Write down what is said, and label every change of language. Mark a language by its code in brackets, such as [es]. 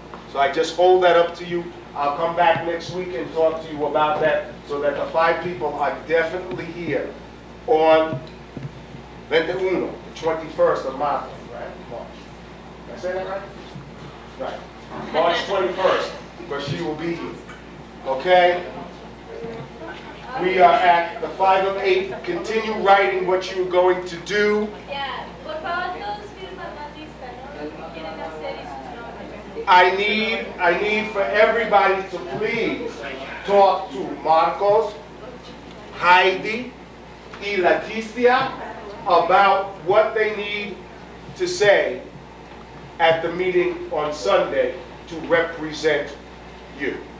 [en] So I just hold that up to you. I'll come back next week and talk to you about that so that the 5 people are definitely here on 21, the 21st of March, right? March. Did I say that right? Right. March 21st, but she will be here. Okay? We are at the 5 of 8. Continue writing what you're going to do. [es] Yeah, por favor, todos firman la lista, ¿no? Quieren hacer y sus nombres. [en] I need for everybody to please talk to Marcos, Heidi, y Leticia about what they need to say at the meeting on Sunday to represent you.